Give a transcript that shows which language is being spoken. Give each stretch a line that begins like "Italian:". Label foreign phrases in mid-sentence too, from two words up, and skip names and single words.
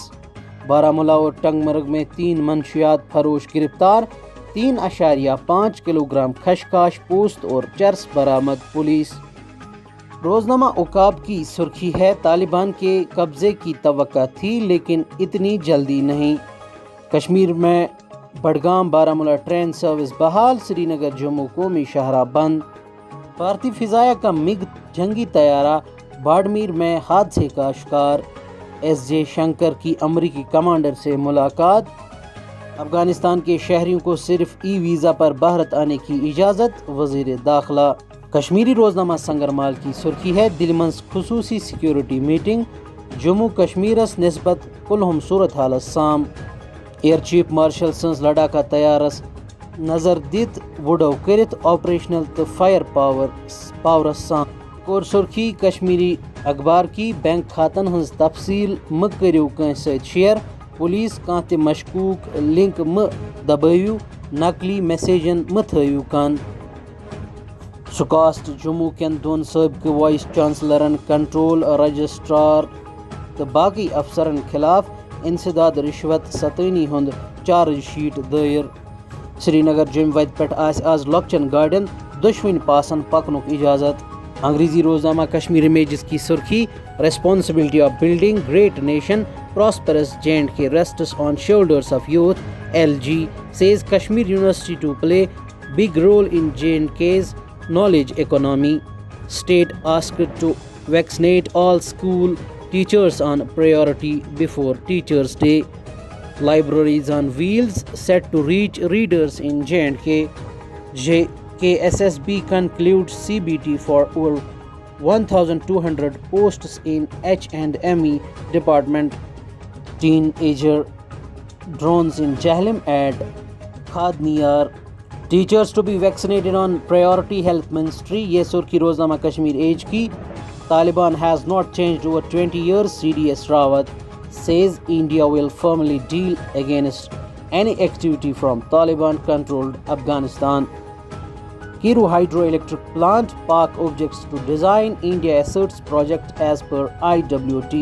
Urdu: بارہمولہ اور ٹنگ مرگ میں 3 منشیات فروش گرفتار، 3.5 کلو گرام خشخاش پوست اور چرس برآمد۔ پولیس روزنامہ عقاب کی سرخی ہے، طالبان کے قبضے کی توقع تھی لیکن اتنی جلدی نہیں۔ کشمیر میں بڈگام بارہمولہ ٹرین سروس بحال، سری نگر جموں قومی شاہراہ بند۔ بھارتی فضائیہ کا مگ جنگی طیارہ باڑمیر میں حادثے کا شکار، ایس جے شنکر کی امریکی کمانڈر سے ملاقات۔ افغانستان کے شہریوں کو صرف ای ویزا پر بھارت آنے کی اجازت، وزیر داخلہ۔
Kashmiri: کشمیری روزنامہ سنگرمال کی سرخی ہے، دل منز خصوصی
English: سیکیورٹی میٹنگ،
Kashmiri: جموں کشمیرس نسبت کلہم صورتحالس سام، ایئر چیف مارشل سنز لڑاکا تیارس نظر دت وڈو کرت آپریشنل تو فائر پاورس سام۔
Urdu: اور سرخی کشمیری اخبار کی،
Kashmiri: بینک کھاتن ہنز تفصیل مہ کریو کانٛسہِ سۭتۍ شیئر، پولیس کانٛہہ تہِ مشکوک لنک مہ دبٲیِو، نقلی میسیجن مہ تھٲیِو کن۔ سکاسٹ جموں کٮ۪ن 2 سٲبقہٕ وائس چانسلرن، کنٹرول رجسٹرار تہٕ باقی افسرن خلاف انسداد رشوت ستٲنی ہُنٛد چارج شیٹ دٲیِر۔ سری نگر جوٚمہِ وتہِ پٮ۪ٹھ آسہِ آز لۄکچن گاڑٮ۪ن دۄشوٕنی پاسن پکنُک اجازت۔
Urdu: انگریزی روزنامہ کشمیر امیجز کی سرخی،
English: responsibility of building great nation prospers J&K rests on shoulders of youth, LG says Kashmir University to play big role in J&K's knowledge economy. State asked to vaccinate all school teachers on priority before Teachers' Day. Libraries on wheels set to reach readers in J&K. KSSB concludes CBT for over 1,200 posts in H&ME department. Teenager drones in Jahlim at खादनियार, teachers to be vaccinated on priority health ministry.
Urdu: یہ سرخی روزنامہ کشمیر ایج کی.
English: Taliban has not changed over 20 years, CDS Rawat says India will firmly deal against any activity from Taliban controlled Afghanistan. Kiru hydroelectric plant, Pak objects to design, India asserts project as per IWT.